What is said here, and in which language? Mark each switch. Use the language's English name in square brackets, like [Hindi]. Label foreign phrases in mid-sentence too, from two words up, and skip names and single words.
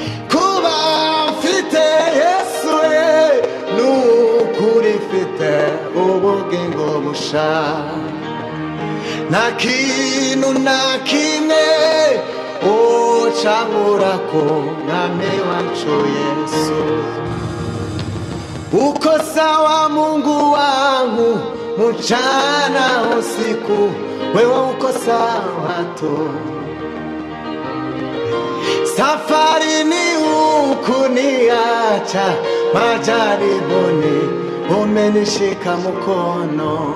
[Rundi] Kuba mfite Yesu, we, ni ukuri mfite ubugingo busha. Nta kintu na kimwe ucankura ku mwami wacu Yesu. [Swahili] Uko sawa Mungu wangu, mchana usiku, wewe uko sawa tu. Safari ni hukuniacha, majaribuni umenishika mkono.